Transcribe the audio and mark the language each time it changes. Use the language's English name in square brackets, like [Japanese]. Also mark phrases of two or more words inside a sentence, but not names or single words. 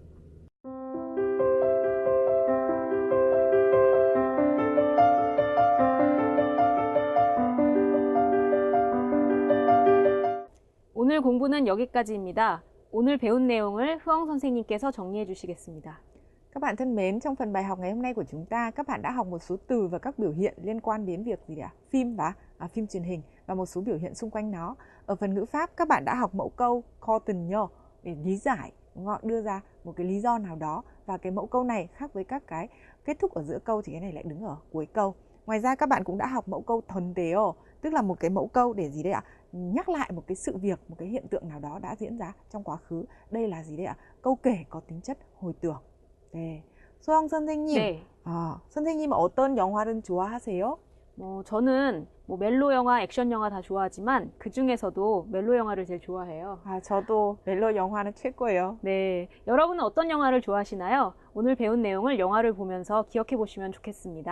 [Korean] 오늘 공부는 여기까지입니다. 오늘 배운 내용을 흐엉 선생님께서 정리해 주시겠습니다. [Vietnamese] Các bạn thân mến, trong phần bài học ngày hôm nay của chúng ta, các bạn đã học một số từ và các biểu hiện liên quan đến việc gì ạ? Phim và phim truyền hình và một số biểu hiện xung quanh nó. Ở phần ngữ pháp, các bạn đã học mẫu câu continue để lý giải, đưa ra một cái lý do nào đó, và cái mẫu câu này khác với các cái kết thúc ở giữa câu thì cái này lại đứng ở cuối câu. Ngoài ra các bạn cũng đã học mẫu câu thuần teo, tức là một cái mẫu câu để gì đây ạ? Nhắc lại một cái sự việc, một cái hiện tượng nào đó đã diễn ra trong quá khứ. Đây là gì đây ạ? Câu kể có tính chất hồi tưởng. [Korean] 네. 소영 선생님, 네. 선생님은 어떤 영화를 좋아하세요? 저는 멜로 영화, 액션 영화 다 좋아하지만 그 중에서도 멜로 영화를 제일 좋아해요. 저도 멜로 영화는 최고예요. 네. 여러분은 어떤 영화를 좋아하시나요? 오늘 배운 내용을 영화를 보면서 기억해 보시면 좋겠습니다.